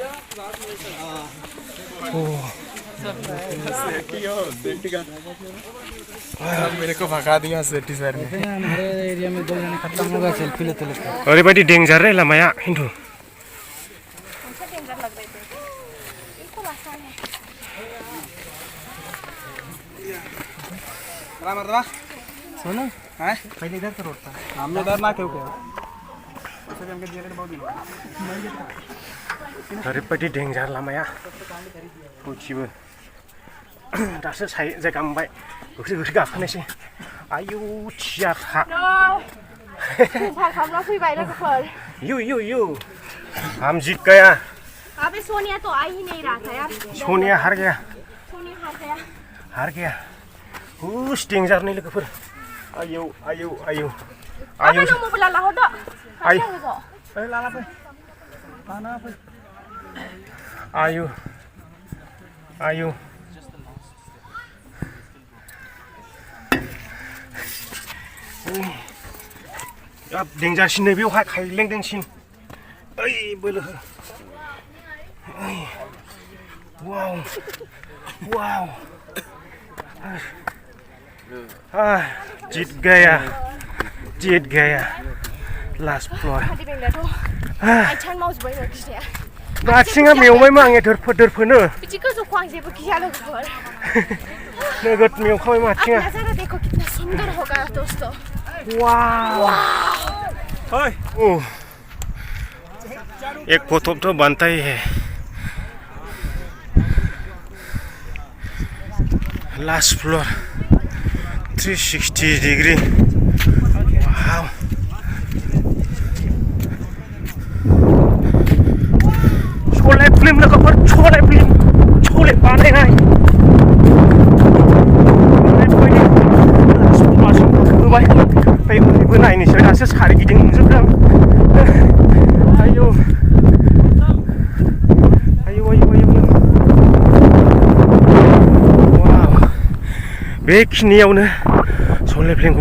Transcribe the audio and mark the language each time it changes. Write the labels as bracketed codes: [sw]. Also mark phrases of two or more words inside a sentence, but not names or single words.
[hi] मेरे को भगा दिया सेठी सर ने हमारे एरिया में 2 जने खत्म होगा सेल्फी लेते लेते [brx] ओरैबायदि डेन्जार रे लामाया खिन्थु [hi] सुनो हैं पहले इधर से रोड था हम इधर ना क्यों क्या [brx] ओरैबायदि डेन्जार लामाया बयथिबो दासो जायगा मोनबाय गोख्रै गोख्रै गाखोनायसै आयौ थियाखा फैबाय लोगोफोर [hi] यो हम जीत गया अबे सोनिया तो आ ही नहीं रहा था यार सोनिया हार गया हार गया [brx] हुस डेन्जार नै लोगोफोर आयौ अबे नों मबाइल लाहरदो आयौ लाना फै लाना फै आयौ अब डेन्जारसिन नै बेवहाय खायलेंदेंसिन ओइ बोलो हो [hi] वाव जीत गया [en] last floor [brx] आथिङा मेवबायमोन आंनिया दोरफोनो बिदि गोजौखौ आं जेबो गिया लोगोफोर नोगोद मेवखाबायमोन आथिङा [hi] नजारा देखो कितना सुंदर होगा दोस्तों वाव एक फोटो तो बनता ही है [en] last floor 360 degree [hi] वाव छोले फिल्म [brx] लोगोफोर छोले बानायनाय होबाय ओमफ्राय ओरैबो नायनोसै दासो सारिगिदिं नुजोबदों आयौ वाव बेखिनियावनो सले फिल्मखौ